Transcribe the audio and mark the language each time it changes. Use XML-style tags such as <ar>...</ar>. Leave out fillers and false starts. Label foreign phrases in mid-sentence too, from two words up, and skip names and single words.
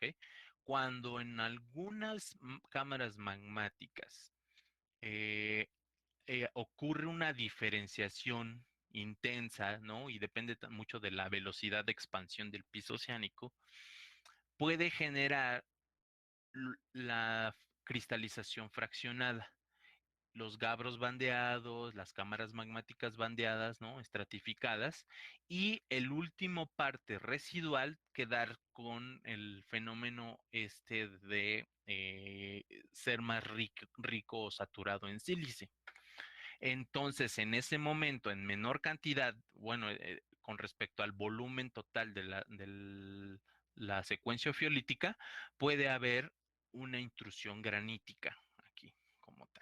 <es>Cuando en algunas cámaras magmáticas eh, ocurre una diferenciación intensa, ¿no? Y depende mucho de la velocidad de expansión del piso oceánico, puede generar la cristalización fraccionada. Los gabros bandeados, las cámaras magmáticas bandeadas, ¿no? Estratificadas, y el último parte residual quedar con el fenómeno de ser más rico o saturado en sílice. Entonces, en ese momento, en menor cantidad, bueno, con respecto al volumen total de la secuencia fiolítica, puede haber una intrusión granítica aquí, como tal.</es>